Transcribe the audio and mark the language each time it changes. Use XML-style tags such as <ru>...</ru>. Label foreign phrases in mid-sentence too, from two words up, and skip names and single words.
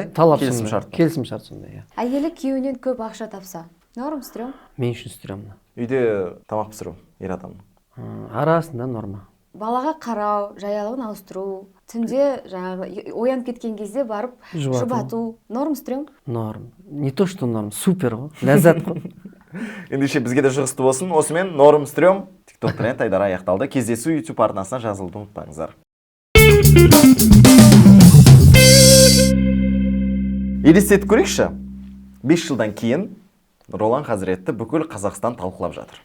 <kk>Талап келісім сондай. шарт. Келісім шарт сондай, иә. Әйелі күйеуінен көп ақша тапса,</kk> <ru>норм, стрём?</ru> <kk>Мен үшін стрёмно. Үйде тамақ пісіру, ер адамның. Арасында норма. Балаға қарау, жаялығын ауыстыру, түнде жаңағы оянып кеткен кезде барып жұбату,</kk> <ru>норм, стрём? Норм. Не то, что норм, супер</ru> <kk>ғой. Ләззат қой. Ендеше бізге де жұғысты болсын. Осымен</kk> <ru>норм стрём</ru> <kk>TikTok тренд айдары аяқталды. Кездесу YouTube арнасына жазылуды ұмытпаңыздар. Елестетіп көрейікші. 5 жылдан кейін Ролан Қазіретті бүкіл Қазақстан талқылап жатыр.</kk>